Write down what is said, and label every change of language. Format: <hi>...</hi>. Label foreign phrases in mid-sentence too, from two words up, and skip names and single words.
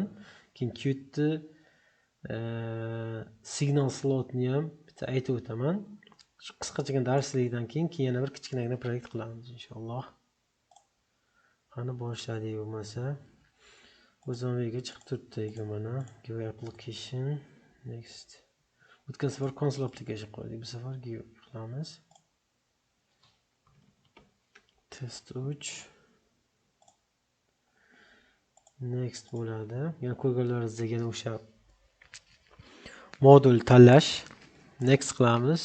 <uz>Keyin Qt</uz> <en>signal slotni</en> <uz>ham bitta aytib o'taman. Shu qisqacha darslikdan keyin yana bir kichkinagina proyekt qilamiz inshaalloh. Qani boshladik bo'lmasa. O'zimizga chiqib turibdi ekan mana</uz> <en>GUI application next.</en> <uz>O'tgan safar</uz> <en>console application</en> <uz>qo'ydik. Bu safar GUI qilamiz. Test 3 next bo'ladi. Yana ko'rganlaringizdek yana o'sha modul tanlash next qilamiz.</uz>